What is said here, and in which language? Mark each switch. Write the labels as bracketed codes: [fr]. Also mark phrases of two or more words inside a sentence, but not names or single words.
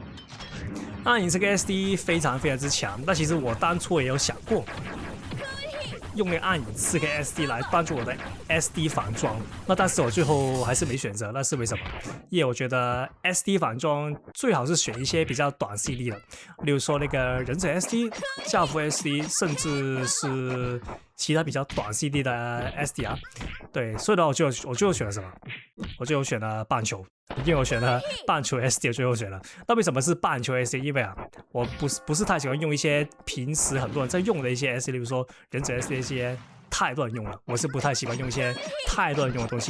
[zh] 暗影這個 SD 非常非常之強，但其實我當初也有想過用那個暗影刺客 SD 來幫助我的 SD 反裝，那但是我最後還是沒選擇，那是為什麼？因為我覺得 SD 反裝最好是選一些比較短 CD 的，例如說那個忍者 SD、教父 SD， 甚至是其他比較短 CD 的 SD 啊。对，所以呢，我最後選了什麼？我最後選了棒球。因為我選了棒球 SD， 我最後選了。那為什麼是棒球 SD？因為啊，我不是太喜歡用一些平時很多人在用的一些 SD， 例如說忍者 SD 一些太多人用了，我是不太喜歡用一些太多人用的東西。